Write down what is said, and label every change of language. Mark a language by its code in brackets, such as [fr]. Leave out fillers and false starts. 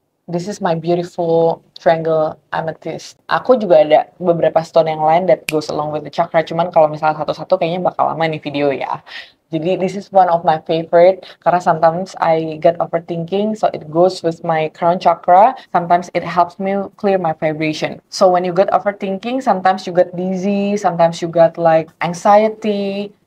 [en] This is my beautiful triangle amethyst. [id] Aku juga ada beberapa stone yang lain [en] that goes along with the chakra. [id] Cuman kalau misalnya satu-satu kayaknya bakal lama nih video ya. Jadi [en] this is one of my favorite [id] karena [en] sometimes I get overthinking, so it goes with my crown chakra. Sometimes it helps me clear my vibration. So when you get overthinking, sometimes you get dizzy, sometimes you get like anxiety.